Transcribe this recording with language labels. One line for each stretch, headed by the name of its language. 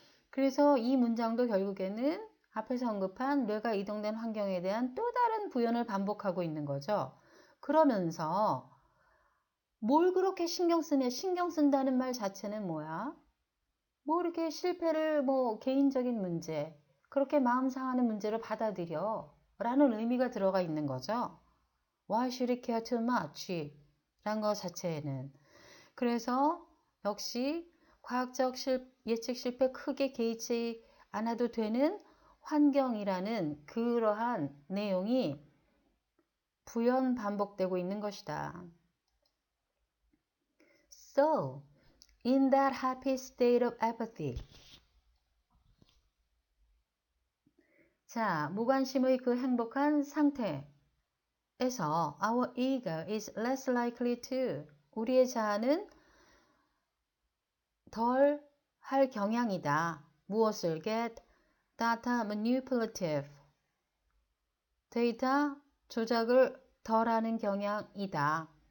Korean: 그래서 이 문장도 결국에는 앞에서 언급한 뇌가 이동된 환경에 대한 또 다른 부연을 반복하고 있는 거죠. 그러면서 뭘 그렇게 신경 쓰냐? 신경 쓴다는 말 자체는 뭐야? 뭐 이렇게 실패를 개인적인 문제, 그렇게 마음 상하는 문제로 받아들여 라는 의미가 들어가 있는 거죠.
English: Why should it care too much?
Korean: 라는 것 자체에는. 그래서 역시 과학적 예측 실패 크게 개의치 않아도 되는 환경이라는 그러한 내용이 부연 반복되고 있는 것이다.
English: So, in that happy state of apathy.
Korean: 자, 무관심의 그 행복한 상태에서
English: our ego is less likely to,
Korean: 우리의 자아는 덜 할 경향이다. 무엇을
English: get data manipulative,
Korean: 데이터 조작을 덜 하는 경향이다.